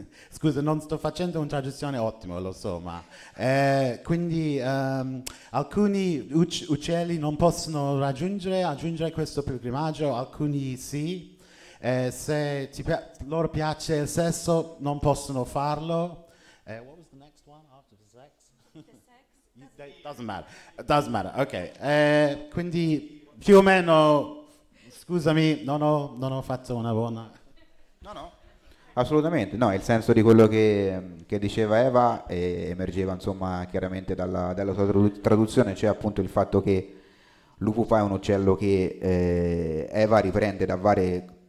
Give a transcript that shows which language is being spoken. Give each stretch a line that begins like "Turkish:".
Italian: Scusa, non sto facendo una traduzione ottima, lo so, ma quindi alcuni uccelli non possono raggiungere questo pilgrimaggio, alcuni sì, se loro piace il sesso non possono farlo.
English: What was the next one after the sex? The sex? doesn't matter, ok,
Italian: quindi più o meno, scusami, non ho fatto una buona... No. Assolutamente, no, il senso di quello che diceva Eva e emergeva insomma chiaramente dalla sua traduzione, cioè appunto il fatto che l'Upupa è un uccello che Eva riprende da varie